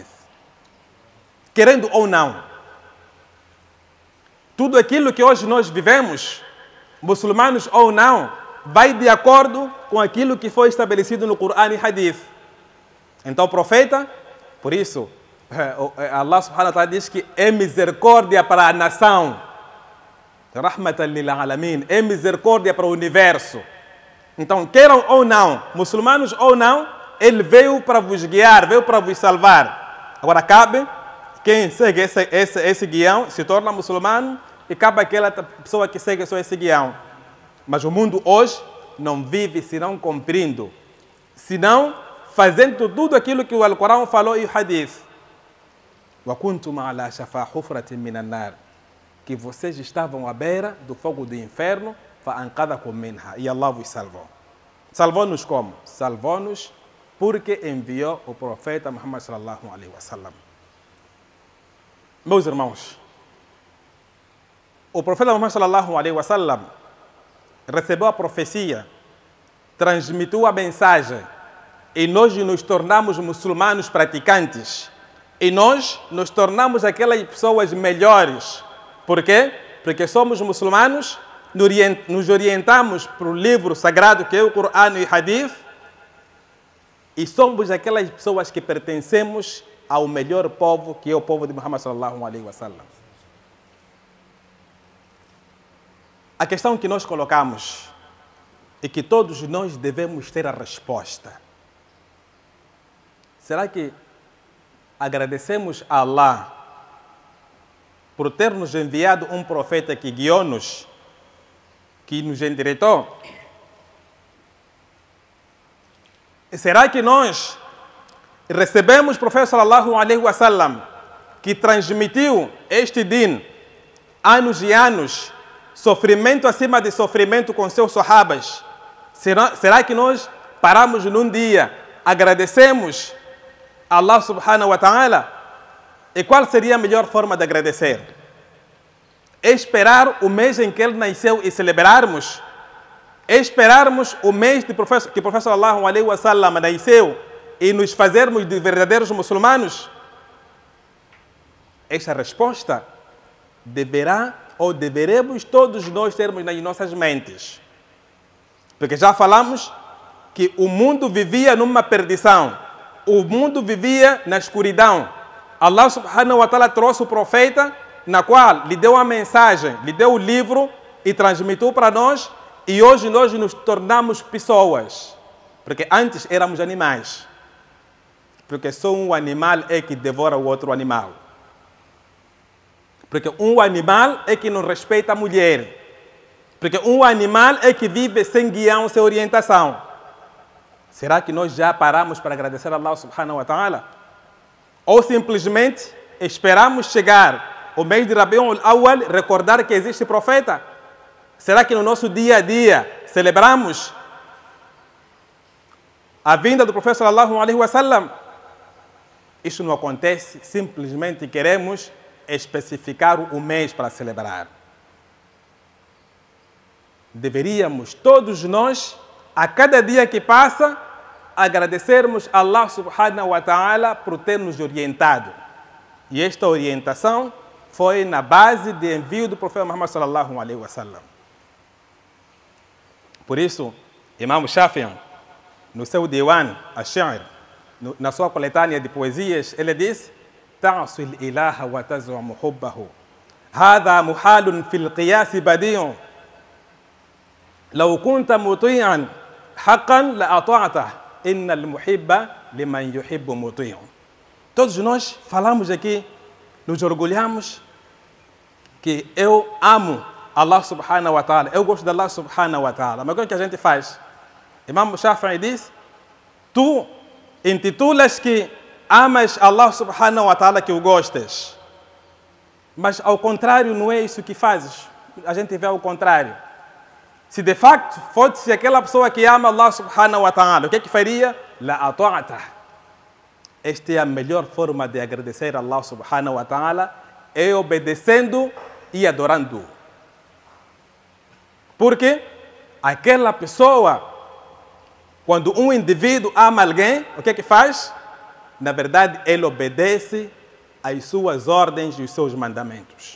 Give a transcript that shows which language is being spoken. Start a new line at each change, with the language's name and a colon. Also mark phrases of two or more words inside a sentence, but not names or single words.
Portuguese: Querendo ou não, tudo aquilo que hoje nós vivemos, muçulmanos ou não, vai de acordo com aquilo que foi estabelecido no Corão e Hadith. Então o profeta, por isso,
Arabic: الله سبحانه وتعالى
Portuguese: diz que é misericórdia para a nação.
Arabic: رحمة للعالمين,
Portuguese: é misericórdia para o universo. Então, queiram ou não, muçulmanos ou não, ele veio para vos guiar, veio para vos salvar. Agora cabe quem segue esse guião se torna muçulmano e cabe aquela pessoa que segue só esse guião. Mas o mundo hoje não vive senão cumprindo, senão fazendo tudo aquilo que o Alcorão falou e o Hadith. Que vocês estavam à beira do fogo do inferno, e Allah vos salvou. Salvou-nos como? Salvou-nos porque enviou o profeta Muhammad
Arabic: صلى الله عليه وسلم.
Portuguese: Meus irmãos, o profeta Muhammad
Arabic: صلى الله عليه وسلم
Portuguese: recebeu a profecia, transmitiu a mensagem e nós nos tornamos muçulmanos praticantes. E nós nos tornamos aquelas pessoas melhores. Por quê? Porque somos muçulmanos, nos orientamos para o livro sagrado que é o Corão e o Hadith e somos aquelas pessoas que pertencemos ao melhor povo, que é o povo de Muhammad
Arabic: صلى الله عليه وسلم.
Portuguese: A questão que nós colocamos e que todos nós devemos ter a resposta. Será que agradecemos a Allah por ter nos enviado um profeta que guiou-nos, que nos endireitou? Será que nós recebemos o profeta
Arabic: صلى الله عليه وسلم,
Portuguese: que transmitiu este din, anos e anos, sofrimento acima de sofrimento com seus sahabas? Será que nós paramos num dia, agradecemos
Arabic: الله سبحانه وتعالى?
Portuguese: E qual seria a melhor forma de agradecer? Esperar o mês em que ele nasceu e celebrarmos? Esperarmos o mês que o profeta
Arabic: صلى الله عليه وسلم
Portuguese: nasceu e nos fazermos de verdadeiros muçulmanos? Esta resposta deverá ou deveremos todos nós termos nas nossas mentes. Porque já falamos que o mundo vivia numa perdição. O mundo vivia na escuridão.
Arabic: الله سبحانه وتعالى
Portuguese: trouxe o profeta, na qual lhe deu a mensagem, lhe deu o livro e transmitiu para nós. E hoje nós nos tornamos pessoas. Porque antes éramos animais. Porque só um animal é que devora o outro animal. Porque um animal é que não respeita a mulher. Porque um animal é que vive sem guião, sem orientação. Será que nós já paramos para agradecer a
Arabic: الله سبحانه وتعالى?
Portuguese: Ou simplesmente esperamos chegar o mês de Rabiul Awwal, recordar que existe profeta? Será que no nosso dia a dia celebramos a vinda do profeta
Arabic: صلى الله عليه وسلم?
Portuguese: Isso não acontece, simplesmente queremos especificar o mês para celebrar. deveríamos todos nós, a cada dia que passa, agradecermos a
Arabic: الله سبحانه وتعالى
Portuguese: por ter nos orientado. E esta orientação foi na base de envio do profeta Muhammad
Arabic: صلى الله عليه وسلم.
Portuguese: Por isso, Imam Shafi'i, no seu Diwan, Ash-Shi'r, na sua coletânea de poesias, ele diz:
Arabic: "تعصي الإله وتزعم حبه. هذا محال في القياس بديع. لو كنت مطيعا حقا لأطعته. إن المحب لمن يحب مطيع."
Portuguese: Todos nós falamos aqui, nos orgulhamos que eu amo
Arabic: الله سبحانه وتعالى,
Portuguese: eu gosto de
Arabic: الله سبحانه وتعالى.
Portuguese: Mas o que a gente faz? Imam Shafi'i diz: tu intitulas que amas
Arabic: الله سبحانه وتعالى,
Portuguese: que o gostas. Mas ao contrário, não é isso que fazes. A gente vê ao contrário. Se de facto fosse aquela pessoa que ama
Arabic: الله سبحانه وتعالى,
Portuguese: o que é que faria?
Arabic: لأطعته.
Portuguese: Esta é a melhor forma de agradecer a
Arabic: الله سبحانه وتعالى,
Portuguese: é obedecendo e adorando. Porque aquela pessoa, quando um indivíduo ama alguém, o que é que faz? Na verdade, ele obedece às suas ordens e os seus mandamentos.